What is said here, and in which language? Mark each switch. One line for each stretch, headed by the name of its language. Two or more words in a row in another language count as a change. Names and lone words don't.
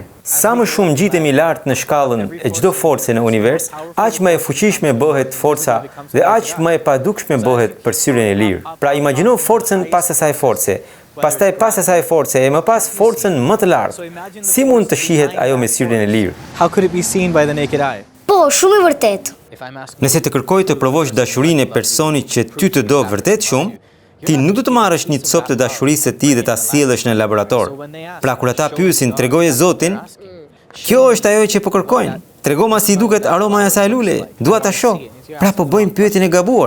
Albanian: Sa më shumë ngjitemi lart në shkallën e çdo force në univers, aq më e fuqishme bëhet forca dhe aq më e padukshme bëhet për syrin e lirë. Pra imagjino forcën pas asaj force, pastaj pas asaj force e më pas forcën më të lartë. Si mund të shihet ajo me syrin e lirë?
English: How could it be seen by the naked eye?
Albanian: Po, shumë e vërtet. Nëse të kërkoj të provosh dashurinë e personit që ty të do vërtet shumë, ti nuk do të marrësh një copë të dashurisë së tij dhe ta sjellësh në laborator. Pra kur ata pyesin, tregoje Zotin, kjo është ajo që po kërkojnë. Tregoma si duket aroma e asaj lule, dua ta shoh. Pra po bëjmë pyetjen e gabuar.